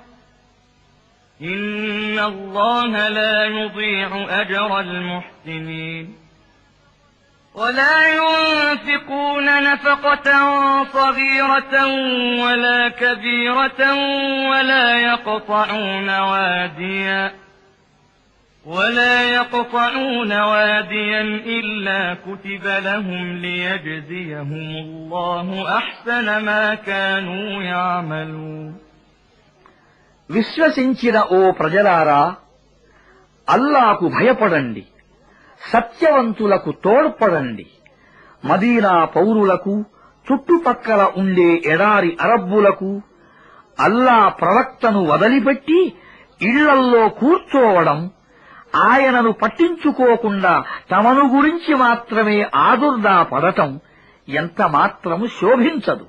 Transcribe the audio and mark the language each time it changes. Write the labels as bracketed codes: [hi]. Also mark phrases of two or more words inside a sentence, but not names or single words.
[ar] إن الله لا يضيع أجر المحسنين ولا ينفقون نفقة صغيرة ولا كبيرة ولا يقطعون واديا إلا كتب لهم ليجزيهم الله أحسن ما كانوا يعملون [te] విశ్వసించిన ఓ ప్రజలారా, అల్లాకు భయపడండి, సత్యవంతులకు తోడ్పడండి. మదీనా పౌరులకు, చుట్టుపక్కల ఉండే ఎడారి అరబ్బులకు అల్లా ప్రవక్తను వదిలిపెట్టి ఇళ్లల్లో కూర్చోవడం, ఆయనను పట్టించుకోకుండా తమను గురించి మాత్రమే ఆదుర్దా పడటం ఎంత మాత్రము శోభించదు.